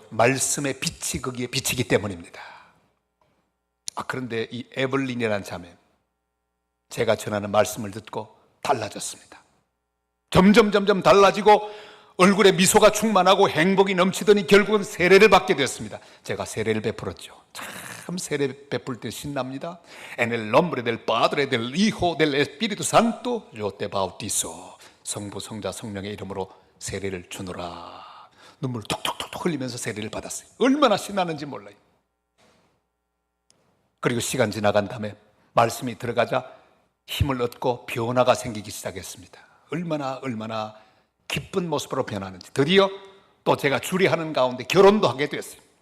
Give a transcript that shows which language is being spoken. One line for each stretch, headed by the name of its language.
Korean: 말씀의 빛이 거기에 비치기 때문입니다. 그런데 이 에블린이라는 자매, 제가 전하는 말씀을 듣고 달라졌습니다. 점점 달라지고 얼굴에 미소가 충만하고 행복이 넘치더니 결국은 세례를 받게 됐습니다. 제가 세례를 베풀었죠. 참 세례 베풀 때 신납니다.
Spanish: En el nombre del Padre, del Hijo, del Espíritu Santo, yo te bautizo.
Korean: 성부, 성자, 성령의 이름으로 세례를 주노라. 눈물 톡톡톡 흘리면서 세례를 받았어요. 얼마나 신나는지 몰라요. 그리고 시간 지나간 다음에 말씀이 들어가자 힘을 얻고 변화가 생기기 시작했습니다. 얼마나 기쁜 모습으로 변하는지. 드디어 또 제가 주례하는 가운데 결혼도 하게 됐어요.